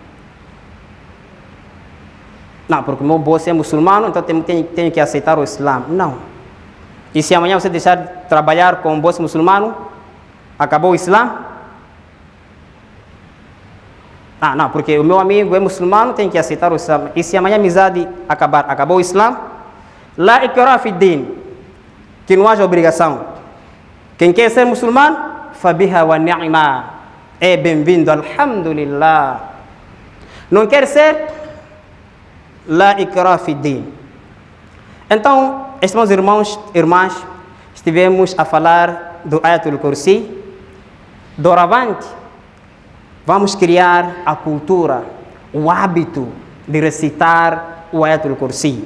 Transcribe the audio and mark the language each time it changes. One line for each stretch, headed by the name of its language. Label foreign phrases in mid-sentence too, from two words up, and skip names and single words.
Portuguese: Não, porque meu boss é muçulmano, então tenho que aceitar o Islã. Não. E se amanhã você deixar de trabalhar com um boss muçulmano, acabou o Islã? Ah, não, porque o meu amigo é muçulmano, tem que aceitar o Islã. E se amanhã a amizade acabar, acabou o Islã?
Arabic: لا إكراه في الدين,
Portuguese: que não haja obrigação. Quem quer ser muçulmano,
Arabic: فبها ونعمت,
Portuguese: é bem-vindo, alhamdulillah. Não quer ser,
Arabic: لا إكراه في الدين.
Portuguese: Então, estimados irmãos e irmãs, estivemos a falar do Ayatul Kursi. Doravante, vamos criar a cultura, o hábito de recitar o Ayatul Kursi.